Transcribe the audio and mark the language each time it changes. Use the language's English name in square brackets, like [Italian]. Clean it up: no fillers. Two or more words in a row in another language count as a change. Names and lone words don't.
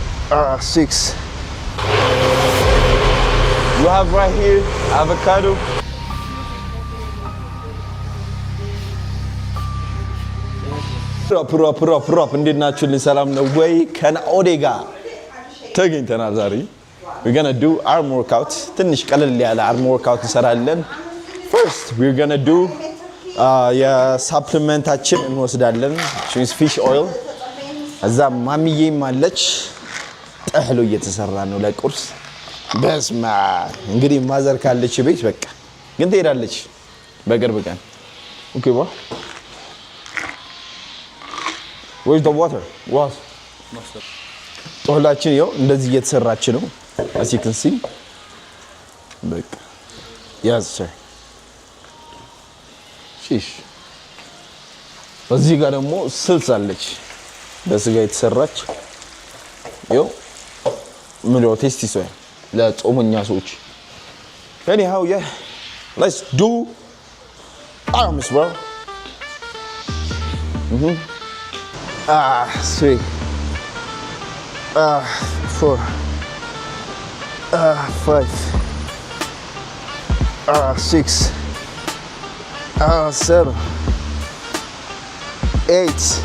[English] 6. You have right here avocado. Prop. [Amharic] እንዴት ናችሁ? ሰላም ነው ወይ? ከናኦዴ ጋር ተገኝተናል ዛሬ። [English] We're gonna do arm workout. [Amharic] ትንሽ ቀለል ያለ [English] arm workout [Amharic] እንሰራለን. [English] First, we're gonna do [Amharic] የሳፕሊመንታችን እንወስዳለን. [English] fish oil. [Amharic] እዛ ማሚዬም አለች። ጠህሎ እየተሰራ ነው ለቁርስ። በስማ እንግዲህ ማዘር ካለች ቤት በቃ ግን ትሄዳለች በቅርብ ቀን። [English] Okay, what? Where's the water? What? [Amharic] ጠህላችን ይኸው እንደዚህ እየተሰራች ነው. [English] As you can see. በቃ yes sir. [Amharic] ሺሽ እዚህ ጋር ደግሞ ስልስ አለች በስጋ የተሰራች ይኸው ምንድነው [English] tasty soy [Amharic] ለጾመኛ ሰዎች [English] anyhow yeah let's do arms bro sweet 4 5 6 7 8